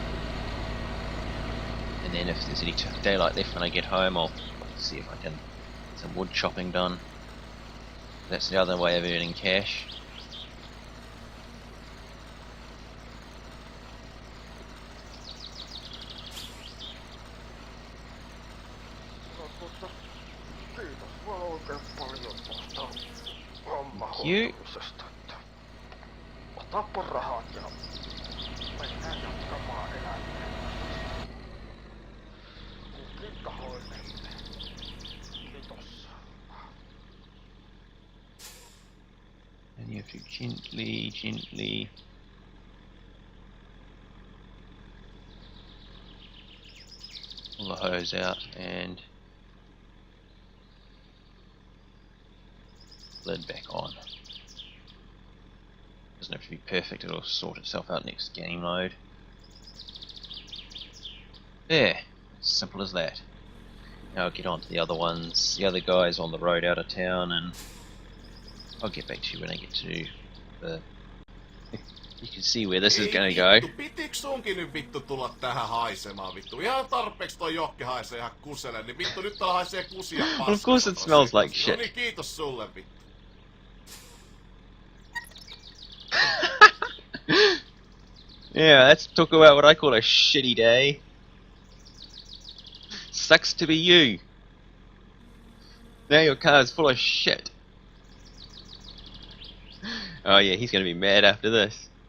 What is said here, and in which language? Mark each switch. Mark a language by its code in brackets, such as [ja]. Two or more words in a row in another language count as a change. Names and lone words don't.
[en] and then if there's any daylight left when I get home, I'll see if I can get some wood chopping done. That's the other way of earning cash. [fi] Kiitos vaan oikein paljon tuosta [en] Cute. [fi] hommahoitumisesta. Otapa rahat ja mennään jatkamaan elämää. Kukin tahoillemme. Kiitos. [en] And you have to gently pull the hose out and lid back on. Doesn't have to be perfect, it'll sort itself out next game load. There, simple as that. Now I'll get on to the other ones. The other guy's on the road out of town, and I'll get back to you when I get to the... You can see where this is gonna go. [fi] Vittu, pitikö sunkin nyt vittu tulla tähän haisemaan vittu? Ihan tarpeeksi toi jokki haisee ihan kuselle, niin vittu nyt täällä haisee kusia paskaa. [en] Well, of course it smells like shit. [fi] No niin, kiitos sulle vittu. [en] Yeah, let's talk about what I call a shitty day. Sucks to be you. Now your car's full of shit. Oh yeah, he's gonna be mad after this.